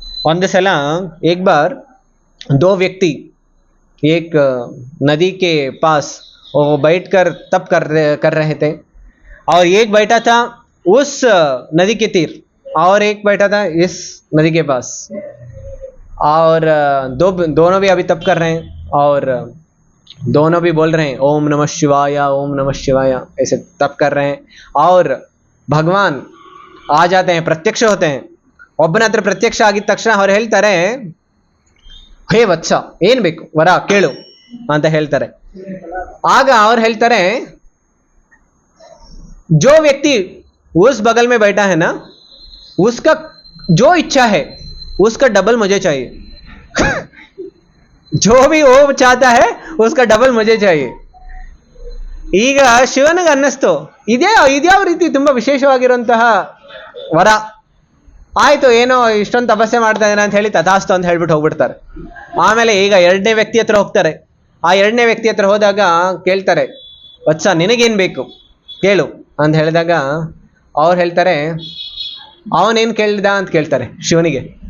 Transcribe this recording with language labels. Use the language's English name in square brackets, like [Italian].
[Kannada] ಒಂದು ಸಲ [Hindi] एक बार 2 व्यक्ति एक नदी के पास वो बैठकर तप कर रहे थे, और एक बैठा था उस नदी के तीर और एक बैठा था इस नदी के पास, और दोनों भी अभी तप कर रहे हैं, और दोनों भी बोल रहे हैं ओम नमः शिवाय ऐसे तप कर रहे हैं. और भगवान आ जाते हैं, प्रत्यक्ष होते हैं. [Kannada] ಒಬ್ಬನ ಹತ್ರ ಪ್ರತ್ಯಕ್ಷ ಆಗಿದ ತಕ್ಷಣ ಅವ್ರು ಹೇಳ್ತಾರೆ, ಹೇ ವತ್ಸ, ಏನ್ ಬೇಕು ವರ ಕೇಳು ಅಂತ ಹೇಳ್ತಾರೆ. ಆಗ ಅವ್ರು ಹೇಳ್ತಾರೆ, [Hindi] जो व्यक्ति उस बगल में बैठा है ना, उसका जो इच्छा है उसका डबल मुझे चाहिए. जो भी वो चाहता है उसका डबल मुझे चाहिए. [Kannada] ಈಗ ಶಿವನಿಗೆ ಅನ್ನಿಸ್ತು, ಇದ್ಯಾವ ರೀತಿ ತುಂಬಾ ವಿಶೇಷವಾಗಿರುವಂತಹ ವರ. ಆಯ್ತು, ಏನೋ ಇಷ್ಟೊಂದು ತಪಸ್ಸೆ ಮಾಡ್ತಾ ಇದ್ದಾನೆ ಅಂತ ಹೇಳಿ ತಥಾಸ್ತು ಅಂತ ಹೇಳ್ಬಿಟ್ಟು ಹೋಗ್ಬಿಡ್ತಾರೆ. ಆಮೇಲೆ ಈಗ 2ನೇ ವ್ಯಕ್ತಿ ಹತ್ರ ಹೋಗ್ತಾರೆ. ಆ 2ನೇ ವ್ಯಕ್ತಿ ಹತ್ರ ಹೋದಾಗ ಕೇಳ್ತಾರೆ, ವತ್ಸ ನಿನಗೇನ್ ಬೇಕು ಕೇಳು ಅಂತ ಹೇಳಿದಾಗ ಅವ್ರು ಹೇಳ್ತಾರೆ, ಅವನೇನ್ ಕೇಳಿದ ಅಂತ ಕೇಳ್ತಾರೆ ಶಿವನಿಗೆ.